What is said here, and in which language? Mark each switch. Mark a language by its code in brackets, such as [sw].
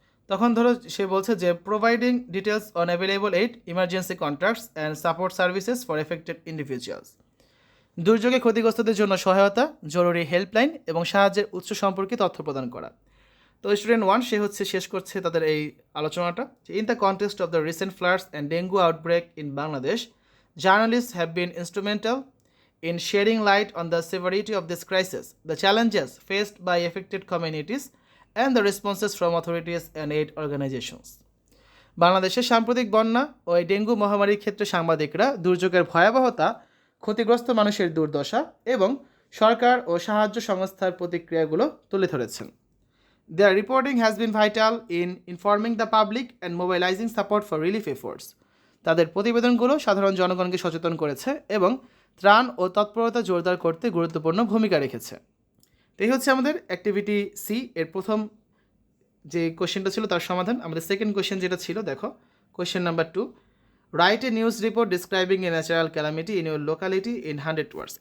[bn] তখন ধরো সে বলছে যে [en] Providing details on available aid, emergency contacts and support services for affected individuals. [bn] দুর্যোগে ক্ষতিগ্রস্তদের জন্য সহায়তা, জরুরি হেল্পলাইন এবং সাহায্যের উৎস সম্পর্কে তথ্য প্রদান করা। তো স্টুডেন্ট 1 সে শেষ করছে তাদের এই আলোচনাটা। [en] In the context of the recent floods and dengue outbreak in Bangladesh, journalists have been instrumental in shedding light on the severity of this crisis, the challenges faced by affected communities, and the responses from authorities and aid organizations. [bn] বাংলাদেশের সাম্প্রতিক বন্যা ও এই dengue মহামারীর ক্ষেত্রে সাংবাদিকরা দুর্যোগের ভয়াবহতা, ক্ষতিগ্রস্ত মানুষের দুর্দশা এবং সরকার ও সাহায্য সংস্থার প্রতিক্রিয়াগুলো তুলে ধরেছেন। [en] Their reporting has been vital in informing the public and mobilizing support for relief efforts. [bn] তাদের প্রতিবেদনগুলো সাধারণ জনগণকে সচেতন করেছে এবং ত্রাণ ও তৎপরতা জোরদার করতে গুরুত্বপূর্ণ ভূমিকা রেখেছে। তো এই হচ্ছে আমাদের অ্যাক্টিভিটি সি এর প্রথম যে কোশ্চেনটা ছিল তার সমাধান। আমাদের সেকেন্ড কোশ্চেন যেটা ছিল, দেখো question number 2, [en] Write a news report describing a natural calamity in your locality in 100 words.